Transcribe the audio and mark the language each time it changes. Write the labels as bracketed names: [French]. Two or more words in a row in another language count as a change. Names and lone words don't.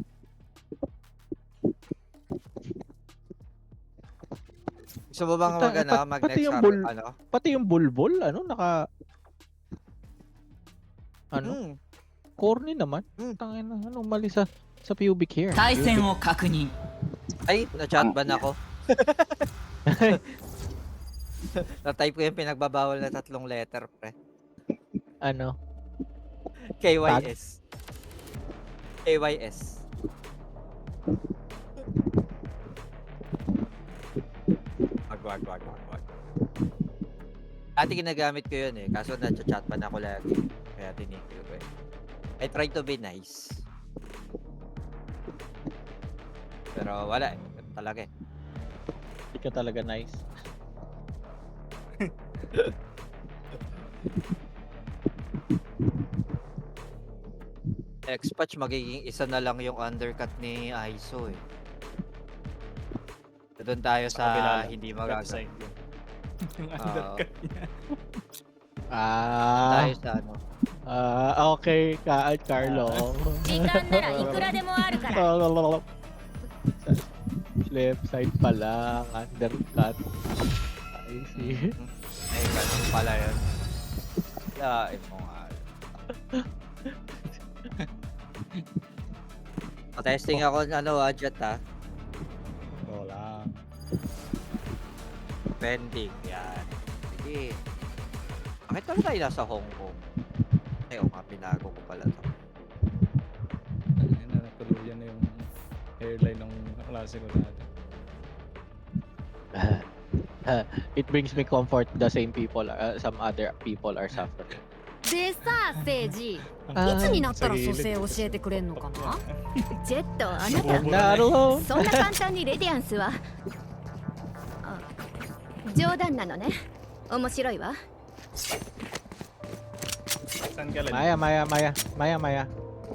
[Filipino] Gusto mo bang mag pati next yung bull, ano? pati yung bulbul, ano, naka, ano, corny naman. Tangina, ano, mali sa [English] pubic hair. [Japanese] 対戦を確認 [Filipino] Ay, na-chat ban ako. Na-type ko yung pinagbabawal na 3 letter, pre. Ano, KYS. KYS. Wag. Dati ginagamit ko yun eh, kaso na-chat ban ako lagi. Kaya tinigil ko eh. [English] I try to be nice. [Filipino] Pero wala eh. Talaga eh. hindi ka talaga nice. X-Patch magiging isa na lang yung undercut ni ISO eh. Doon tayo Sa kabila sa lang. hindi Left magagawa. side yun. Yung Oo. undercut niya. Tayo sa ano. Okay, Carlo. [Japanese] 時間ならいくらでもあるから [English] Left side [Filipino] pala, undercut. [English] I see. [Filipino] Ay, ganun pala yun. Lain mo nga. Testing ako ano Jet Wala. Pending. Yan. Sige. Bakit talaga tayo nasa Hong Kong? Ay, pinago ko pala to. Ayun na, natuluyan na yung hairline ng klase ko dati. [English] It brings me comfort. The same people, some other people are suffering. [Japanese] でさセイジいあつになったら蘇生教えてくれんのかなジェットあなたなるほど。そんな簡単にレディアンスはあ冗談なのね面白いわ [Filipino] Saan ka lang? Maya.